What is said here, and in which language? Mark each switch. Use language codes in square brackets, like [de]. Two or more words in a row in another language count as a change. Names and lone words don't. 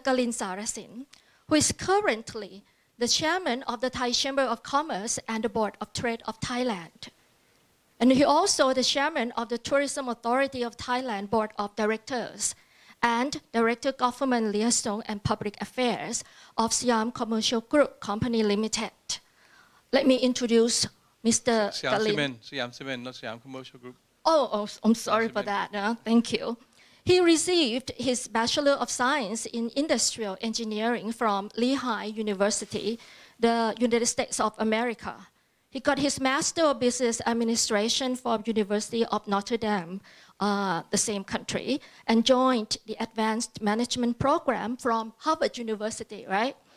[en] Kalin Sarasin, who is currently the chairman of the Thai Chamber of Commerce and the Board of Trade of Thailand. And he also the chairman of the Tourism Authority of Thailand Board of Directors and Director Government Liaison and Public Affairs of Siam Commercial Group Company Limited. Let me introduce Mr. Kalin. Siam Cement, not Siam Commercial Group. Oh, I'm sorry for that. Thank you. He received his Bachelor of Science in Industrial Engineering from Lehigh University, the United States of America. He got his Master of Business Administration from University of Notre Dame, the same country, and joined the Advanced Management Program from Harvard University, right?